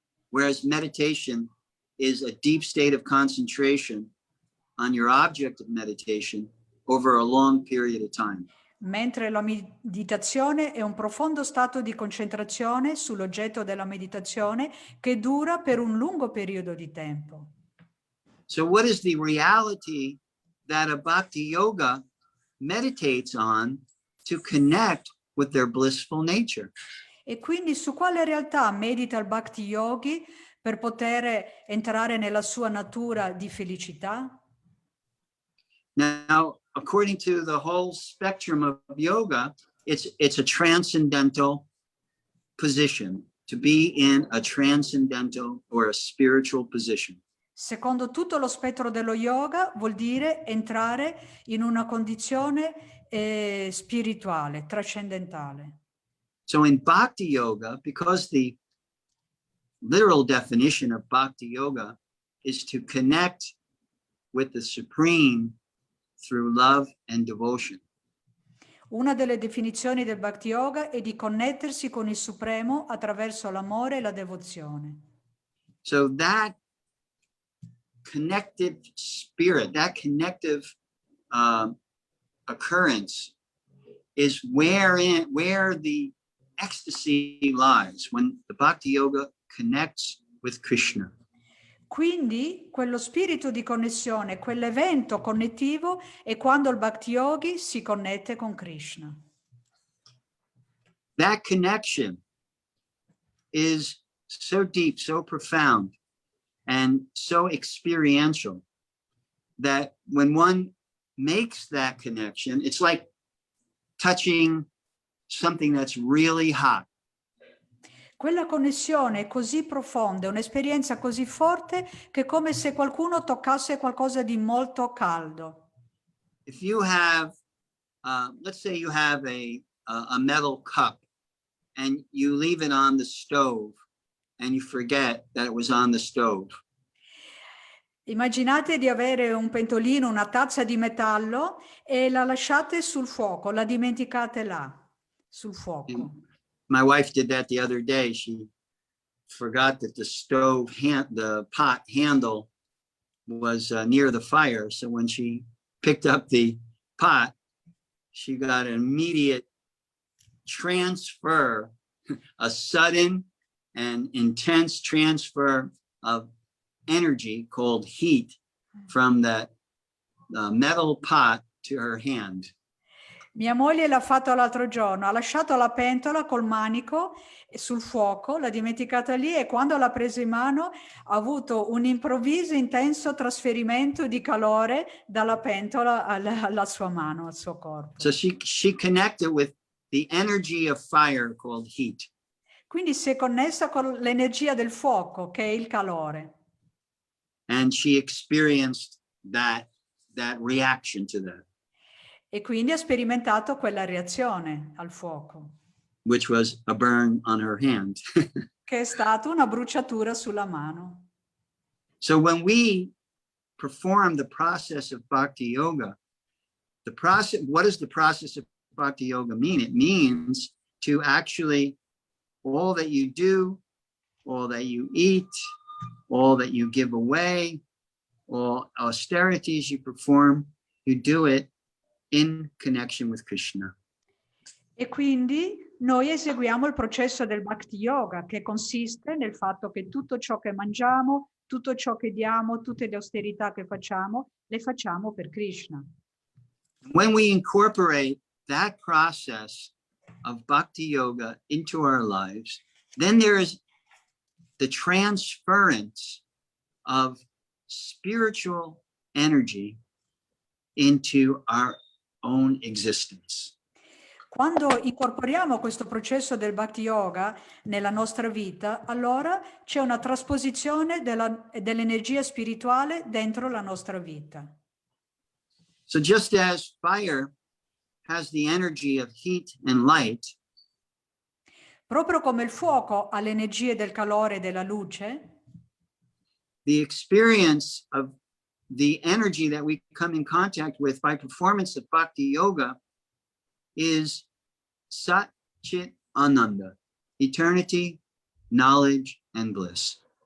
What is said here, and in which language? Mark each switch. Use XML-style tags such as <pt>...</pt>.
<en>Whereas meditation is a deep state of concentration on your object of meditation over a long period of time.</en> <it>Mentre la meditazione è un profondo stato di concentrazione sull'oggetto della meditazione che dura per un lungo periodo di tempo.</it> <en>So what is the reality that a bhakti yoga meditates on to connect with their blissful nature?</en> <it>E quindi su quale realtà medita il Bhakti Yogi per poter entrare nella sua natura di felicità?</it> <en>Now, according to the whole spectrum of yoga, it's a transcendental position, to be in a transcendental or a spiritual position.</en> <it>Secondo tutto lo spettro dello yoga vuol dire entrare in una condizione spirituale, trascendentale.</it> <en>So in bhakti yoga, because the literal definition of bhakti yoga is to connect with the supreme through love and devotion.</en> <it>Una delle definizioni del Bhakti Yoga è di connettersi con il Supremo attraverso l'amore e la devozione.</it> <en>So that connected spirit, that connective occurrence is where the ecstasy lies, when the Bhakti Yoga connects with Krishna.</en> <it>Quindi quello spirito di connessione, quell'evento connettivo è quando il Bhakti Yogi si connette con Krishna.</it> <en>That connection is so deep, so profound, and so experiential that when one makes that connection, it's like touching something that's really hot.</en> <it>Quella connessione è così profonda, è un'esperienza così forte che è come se qualcuno toccasse qualcosa di molto caldo.</it> <en>If you have, let's say you have a metal cup and you leave it on the stove and you forget that it was on the stove.</en> <it>Immaginate di avere un pentolino, una tazza di metallo e la lasciate sul fuoco, la dimenticate là, sul fuoco.</it> <en>My wife did that the other day. She forgot that the pot handle was near the fire. So when she picked up the pot, she got an immediate transfer, a sudden and intense transfer of energy called heat from that metal pot to her hand.</en> <it>Mia moglie l'ha fatto l'altro giorno, ha lasciato la pentola col manico sul fuoco, l'ha dimenticata lì e quando l'ha presa in mano ha avuto un improvviso intenso trasferimento di calore dalla pentola alla sua mano, al suo corpo.</it> <en>So she connected with the energy of fire called heat.</en> <it>Quindi si è connessa con l'energia del fuoco, che è il calore.</it> <en>And she experienced that reaction to that,</en> <it>E quindi ha sperimentato quella reazione al fuoco,</it> <en>which was a burn on her hand.</en> <it>che è stata una bruciatura sulla mano.</it> <en>So when we perform the process of bhakti yoga, what does the process of bhakti yoga mean? It means to actually, all that you do, all that you eat, all that you give away, all austerities you perform, you do it in connection with Krishna.</en> <it>E quindi noi eseguiamo il processo del Bhakti Yoga, che consiste nel fatto che tutto ciò che mangiamo, tutto ciò che diamo, tutte le austerità che facciamo, le facciamo per Krishna.</it> <en>When we incorporate that process of Bhakti Yoga into our lives, then there is the transference of spiritual energy into our own existence.</en> <it>Quando incorporiamo questo processo del Bhakti Yoga nella nostra vita, allora c'è una trasposizione dell'energia spirituale dentro la nostra vita.</it> <en>So just as fire has the energy of heat and light,</en> <it>Proprio come il fuoco ha le energie del calore e della luce,</it> <en>the experience of the energy that we come in contact with by performance of Bhakti Yoga is Sat Chit Ananda, eternity, knowledge, and bliss.</en>